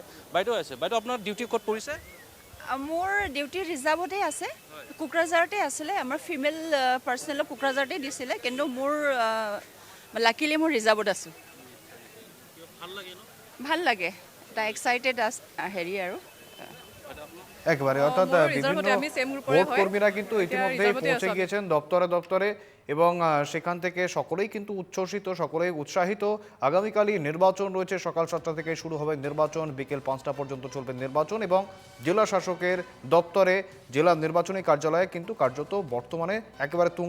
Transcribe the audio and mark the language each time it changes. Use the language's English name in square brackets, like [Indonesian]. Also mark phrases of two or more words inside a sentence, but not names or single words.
[Assamese] বাইদেউ আছে, বাইদেউ আপোনাৰ ডিউটি ক'ত পৰিছে? মোৰ ডিউটি ৰিজাৰ্ভতে আছে, কোকৰাঝাৰতে আছিলে। আমাৰ ফিমেল পাৰ্চনেলক কোকৰাঝাৰতে দিছিলে, কিন্তু মোৰ লাকিলি মোৰ ৰিজাৰ্ভত আছোঁ। ভাল লাগে, এটা এক্সাইটেড হেৰি আৰু [Bangla] একবারে, অর্থাৎ বিভিন্ন ভোট কর্মীরা কিন্তু ইতিমধ্যেই পৌঁছে গিয়েছেন দপ্তরে দপ্তরে, এবং সেখান থেকে সকলেই কিন্তু উচ্ছ্বসিত, সকলেই উৎসাহিত। আগামীকালই নির্বাচন রয়েছে, সকাল 7টা থেকে শুরু হবে নির্বাচন, বিকেল 5টা পর্যন্ত চলবে নির্বাচন, এবং জেলা শাসকের দপ্তরে, জেলা নির্বাচনী কার্যালয়ে কিন্তু কার্যত বর্তমানে একেবারে তুঙ্গে তৎপরতা।